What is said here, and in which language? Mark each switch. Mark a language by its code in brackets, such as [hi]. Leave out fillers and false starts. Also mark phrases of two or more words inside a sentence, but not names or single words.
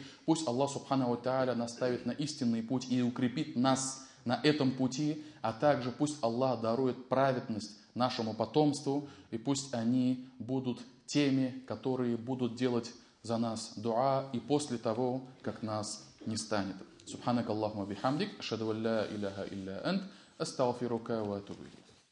[ru] Пусть Аллах [ar] سبحانه وتعالى [ru] наставит на истинный путь и укрепит нас на этом пути, а также пусть Аллах дарует праведность нашему потомству, и пусть они будут теми, которые будут делать за нас дуа и после того, как нас не станет. [ar] سبحانك اللهم بحمدك أشهد أن لا إله إلا أنت أستغفرك وأتوب إليك.